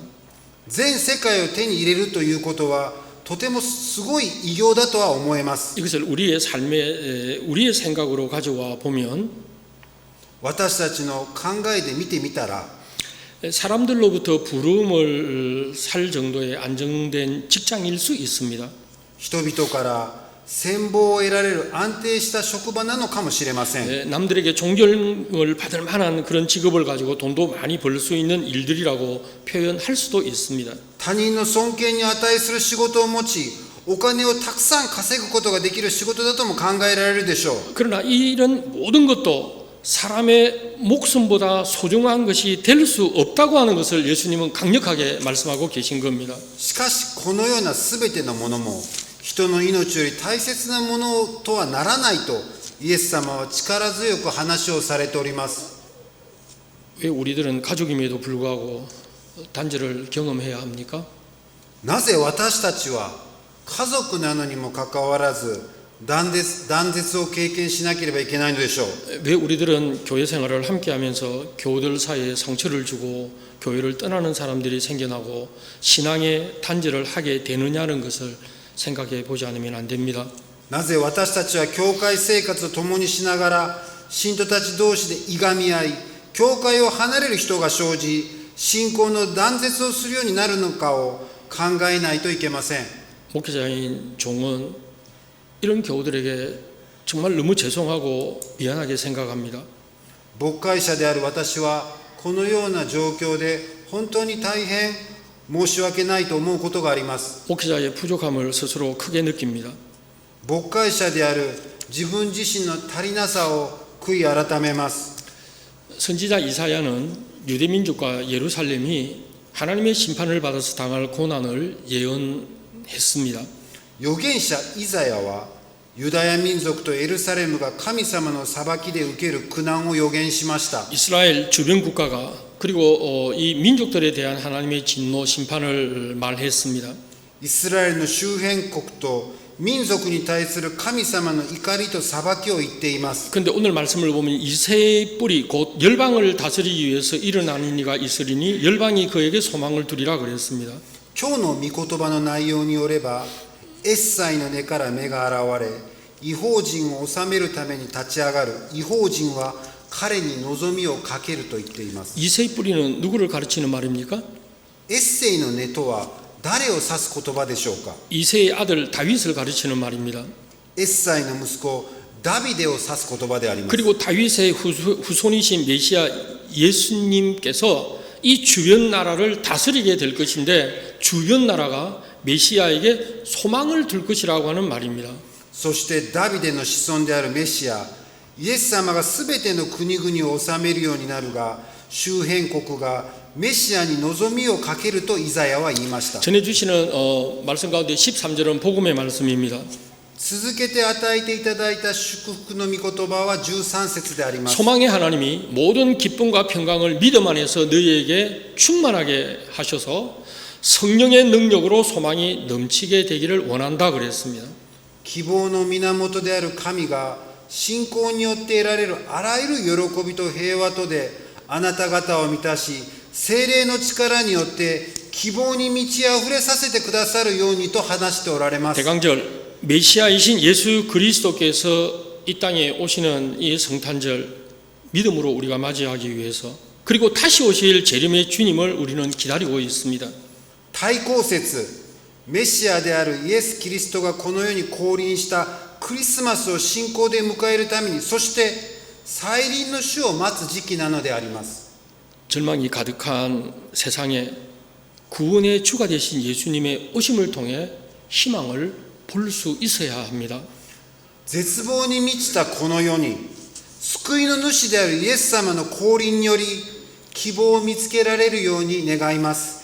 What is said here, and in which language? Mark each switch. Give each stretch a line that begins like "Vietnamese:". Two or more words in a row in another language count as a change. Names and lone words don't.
Japanese: 全世界を手に入れるということはとてもすごい偉業だとは思えます。
Korean: 이것을 우리의 삶에 우리의 생각으로 가져와 보면
Japanese: 私たちの考えで見てみたら
Korean: 사람들로부터 부름을 살 정도의 안정된 직장일 수 있습니다.
Japanese: 人々から羨望を得られる安定した職場なのかもしれません。
Korean: 남들에게 존경을 받을 만한 그런 직업을 가지고 돈도 많이 벌 수 있는 일들이라고 표현할 수도 있습니다.
Japanese: 他人の尊敬に値する仕事を持ち、お金をたくさん稼ぐことができる仕事だとも考えられるでしょう。
Korean: 그러나 이런 모든 것도 사람의 목숨보다 소중한 것이 될 수 없다고 하는 것을 예수님은 강력하게 말씀하고 계신 겁니다.
Japanese: しかしこのようなすべてのものも人の命より大切なものとはならないとイエス様は力強く話をされております。
Korean: 왜 우리들은 가족임에도 불구하고 단절을 경험해야 합니까?
Japanese: なぜ私たちは家族なのにもかかわらず断絶を経験しなければいけないのでしょう。
Korean: 왜 우리들은 교회 생활을 함께하면서 교우들 사이에 상처를 주고 교회를 떠나는 사람들이 생겨나고 신앙의 단절을 하게 되느냐는 것을 생각해 보지 않으면 안 됩니다.
Japanese: なぜ私たちは教会生活を共にしながら信徒たち同士でいがみ合い、教会を離れる人が生じ、信仰の断絶をするようになるのかを考えないといけません。
Korean: 목회자인 종은 이런 교우들에게 정말 너무 죄송하고 미안하게 생각합니다.
Japanese: 牧会者である私はこのような状況で本当に大変申し訳ないと思うことがあります。
Korean: 목회자의 부족함을 스스로 크게 느낍니다.
Japanese: 牧会者である自分自身の足りなさを悔い改めます。
Korean: 선지자 이사야는 유대민족과 예루살렘이 하나님의 심판을 받아서 당할 고난을 예언했습니다.
Japanese: 預言者イザヤはユダヤ民族とエルサレムが神様の裁きで受ける苦難を予言しました。
Korean: 이스라엘 주변 국가가 그리고 이 민족들에 대한 하나님의 진노 심판을 말했습니다.
Japanese: イスラエルの周辺国と民族に対する神様の怒りと裁きを言っています。
Korean: 그런데 오늘 말씀을 보면 이새의 뿔이 곧 열방을 다스리기 위해서 일어나는 이가 있으리니 열방이 그에게 소망을 두리라 그랬습니다.
Japanese: 今日の御言葉の内容によればエッサイの根から芽が現れ、異邦人を治めるために立ち上がる異邦人は彼に望みをかけると言っています。
Korean: 이새의 뿌리는 누구를 가르치는 말입니까?
Japanese: エッセイの根とは誰を指す言葉でしょうか。
Korean: 이새의 아들 다윗을 가르치는 말입니다.
Japanese: エッサイの息子ダビデを指す言葉であります。
Korean: 그리고 다윗의 후손이신 메시아 예수님께서 이 주변 나라를 다스리게 될 것인데 주변 나라가 메시아에게 소망을 둘 것이라고 하는 말입니다.
Japanese: そしてダビデの子孫であるメシアイエス様がすべての国々を治めるようになるが周辺国がメシアに望みをかけるとイザヤは言いました。
Korean: 전해주시는 말씀 가운데 13절은 복음의 말씀입니다.
Japanese: 続けて与えていただいた祝福の御言葉は13節であります。
Korean: 소망의 하나님이 모든 기쁨과 평강을 믿음 안에서 너희에게 충만하게 하셔서 성령의 능력으로 소망이 넘치게 되기를 원한다 그랬습니다.
Japanese: 希望の源である神が信仰によって得られるあらゆる喜びと平和とであなた方を満たし聖霊の力によって希望に満ち溢れさせてくださるようにと話しておられます。
Korean: 대강절 메시아이신 예수 그리스도께서 이 땅에 오시는 이 성탄절 믿음으로 우리가 맞이하기 위해서 그리고 다시 오실 재림의 주님을 우리는 기다리고 있습니다.
Japanese: 対抗節メシアであるイエス・キリストがこの世に降臨したクリスマスを信仰で迎えるためにそして再臨の主を待つ時期なのであります。
Korean: 절망이 가득한 세상에 구원의 주가 되신 예수님의 오심을 통해 희망을 볼 수 있어야 합니다.
Japanese: 絶望に満ちたこの世に救いの主であるイエス様の降臨により希望を見つけられるように願います。